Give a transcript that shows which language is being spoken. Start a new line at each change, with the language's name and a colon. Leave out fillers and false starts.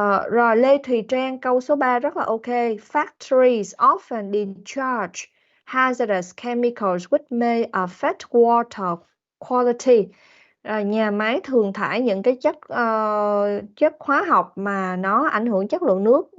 Vietnamese: Rồi Lê Thùy Trang, câu số 3 rất là ok.
English: Factories often discharge hazardous chemicals which may affect water quality.
Vietnamese: Nhà máy thường thải những cái chất hóa học mà nó ảnh hưởng chất lượng nước.